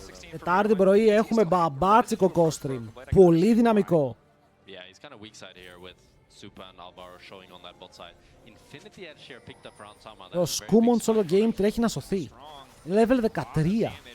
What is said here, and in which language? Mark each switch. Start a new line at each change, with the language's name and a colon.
Greek: Τετάρτη πρωί έχουμε μπαμπάτσικο co-stream. Πολύ δυναμικό.
English: Yeah, he's kind of weak side here with Supa and Alvaro showing on that bot side. Infinity Edge here picked up around Sama.
Greek: Το Σκούμον solo game τρέχει να σωθεί. Level 13.